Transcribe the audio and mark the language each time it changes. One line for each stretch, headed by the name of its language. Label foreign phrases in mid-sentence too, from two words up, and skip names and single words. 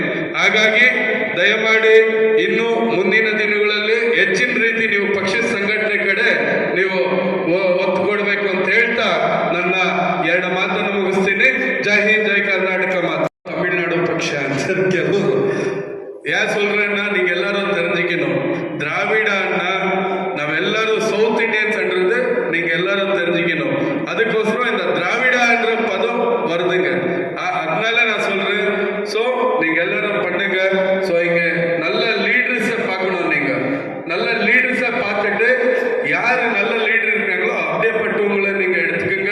Kannada: ಹಾಗಾಗಿ ದಯಮಾಡಿ ಇನ್ನು ಮುಂದಿನ ದಿನಗಳಲ್ಲಿ ಹೆಚ್ಚಿನ ರೀತಿ ನೀವು ಪಕ್ಷದ ಸಂಘಟನೆ ಕಡೆ ನೀವು ಒತ್ತು ಕೊಡಬೇಕು ಅಂತ ಹೇಳ್ತಾ ನನ್ನ 2 ಮಾತನ್ನು ಮುಗಿಸ್ತೀನಿ. ಜೈ ಹಿಂದ್, ಜೈ ಕರ್ನಾಟಕ. ಮಾತು ತಮಿಳ್ನಾಡು ಪಕ್ಷ ಅಂತ ಕೆಲವರು ಯಾರು
Tamil: சொல்றேன்னா, நீங்க எல்லாரும் தெரிஞ்சுக்கணும், திராவிடன்னா ನಾವೆಲ್ಲರೂ
English: South Indians
Tamil: என்றது நீங்க எல்லாரும் தெரிஞ்சுக்கணும். அதுக்கோசரம் இந்த திராவிடன்ற பதம் வருதுங்க, அதனால நான் சொல்றேன். ஸோ நீங்க எல்லாரும் பண்ணுங்க. ஸோ இங்க நல்ல லீடர்ஸை பார்க்கணும், நீங்க நல்ல லீடர்ஸை பார்த்துட்டு யாரு நல்ல லீடர் இருக்காங்களோ அப்படியேப்பட்டவங்களை நீங்க எடுத்துக்கோங்க.